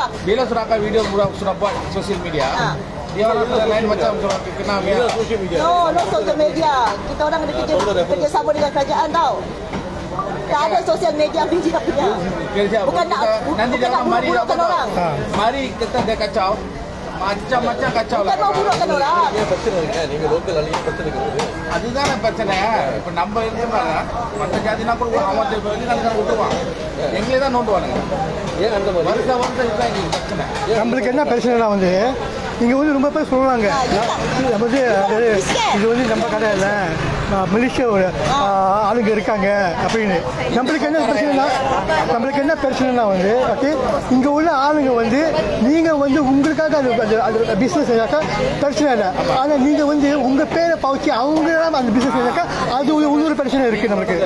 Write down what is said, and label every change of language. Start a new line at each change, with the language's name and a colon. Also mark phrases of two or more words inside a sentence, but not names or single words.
Malay: bila sudah angkat video sudah buat sosial media, dia orang lain macam kena sosial media.
English: No social media.
Malay: Kita orang ada kerja sama dengan kerajaan tau. Tak ada sosial media media punya. Bukan nak nanti dia orang mari burukkan orang. Mari kita dia kacau. Macam-macam kacau lah. Bukan mau burukkan orang.
Tamil: பிரச்சனை இல்லை நீங்க லோக்கல் அழிய பிரச்சனை இருக்குது அதுதானே பிரச்சனை இப்போ நம்ம இருந்தாங்க மற்ற ஜாதினா கூட அவன் வெளிநாட்டுக்கார விட்டுருவான் எங்களே தான் நோண்டுவானுங்க ஏன் அந்த வருஷம் இதுதான் எங்களுக்கு பிரச்சனை நம்மளுக்கு என்ன பிரச்சனைனா வந்து இங்கே வந்து ரொம்ப பேர் சொல்லுவாங்க வந்து இது வந்து நம்ம கடை இல்லை மலேசியாவோட ஆளுங்க இருக்காங்க அப்படின்னு நம்மளுக்கு என்ன பிரச்சனைனா வந்து ஓகே இங்கே உள்ள ஆளுங்க வந்து நீங்கள் வந்து உங்களுக்காக அது பிஸ்னஸ் செய்யாக்கா பிரச்சனை இல்லை ஆனால் நீங்கள் வந்து உங்கள் பேரை பவுச்சு அவங்க அந்த பிஸ்னஸ் செய்யாக்கா அது இன்னொரு பிரச்சனை இருக்குது நம்மளுக்கு